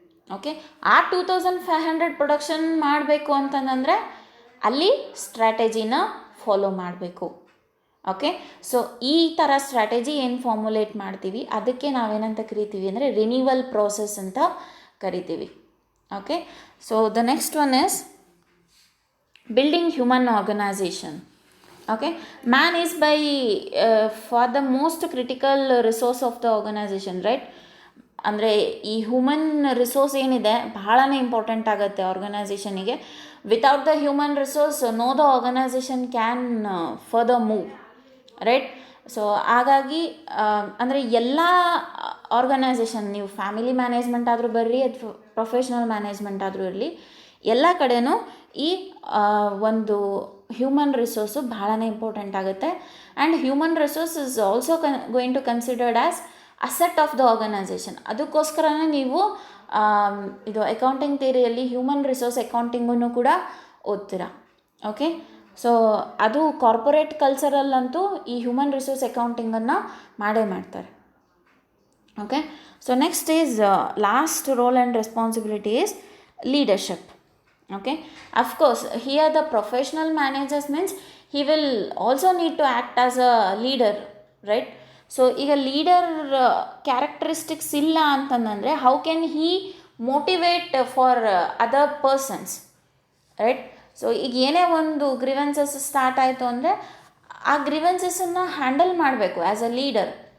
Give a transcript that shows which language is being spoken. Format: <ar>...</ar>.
<kn>Okay, ಆ 2500 production ಮಾಡಬೇಕು ಅಂತಂದರೆ ಅಲ್ಲಿ ಸ್ಟ್ರಾಟಜಿನ ಫಾಲೋ ಮಾಡಬೇಕು. ಓಕೆ, ಸೊ ಈ ಥರ ಸ್ಟ್ರಾಟಜಿ ಏನು ಫಾರ್ಮುಲೇಟ್ ಮಾಡ್ತೀವಿ ಅದಕ್ಕೆ ನಾವೇನಂತ ಕರಿತೀವಿ ಅಂದರೆ ರಿನ್ಯೂವಲ್ ಪ್ರೋಸೆಸ್ ಅಂತ ಕರಿತೀವಿ.</kn> <en>Okay, so the next one is building human organization. Okay, man is by for the most critical resource of the organization, right?</en> <kn>ಅಂದರೆ ಈ ಹ್ಯೂಮನ್ ರಿಸೋರ್ಸ್ ಏನಿದೆ ಬಹಳನೇ ಇಂಪಾರ್ಟೆಂಟ್ ಆಗುತ್ತೆ ಆರ್ಗನೈಸೇಷನಿಗೆ.</kn> <en>Without the human resource no the organization can further move, right?</en> <kn>So ಹಾಗಾಗಿ ಅಂದರೆ ಎಲ್ಲ organisation, ನೀವು family management ಆದರೂ ಬರ್ರಿ ಅಥವಾ ಪ್ರೊಫೆಷ್ನಲ್ ಮ್ಯಾನೇಜ್ಮೆಂಟ್ ಆದರೂ ಇರಲಿ, ಎಲ್ಲ ಕಡೆನೂ ಈ ಒಂದು ಹ್ಯೂಮನ್ ರಿಸೋರ್ಸು ಬಹಳನೇ ಇಂಪಾರ್ಟೆಂಟ್ ಆಗುತ್ತೆ.</kn> <en>And human resource is also going to considered as asset of the organization.</en> <kn>ಅದಕ್ಕೋಸ್ಕರನೇ ನೀವು ಇದು ಅಕೌಂಟಿಂಗ್ ಥಿಯರಿಯಲ್ಲಿ ಹ್ಯೂಮನ್ ರಿಸೋರ್ಸ್ ಅಕೌಂಟಿಂಗನ್ನು ಕೂಡ ಓದ್ತೀರಾ. ಓಕೆ, ಸೊ ಅದು ಕಾರ್ಪೊರೇಟ್ ಕಲ್ಚರಲ್ಲಂತೂ ಈ ಹ್ಯೂಮನ್ ರಿಸೋರ್ಸ್ ಅಕೌಂಟಿಂಗನ್ನು ಮಾಡೇ ಮಾಡ್ತಾರೆ.</kn> <en>Okay, so next is last role and responsibility is leadership. Okay, of course here the professional managers means he will also need to act as a leader, right? So</en> <kn>ಈಗ leader characteristics ಇಲ್ಲ ಅಂತಂದರೆ</kn> <en>How can he motivate for other persons, right?</en> <kn>So ಈಗ ಏನೇ ಒಂದು grievances start ಆಯಿತು ಅಂದರೆ ಆ ಗ್ರಿವೆನ್ಸಸ್ಸನ್ನು handle ಮಾಡಬೇಕು</kn> <en>As a leader.</en>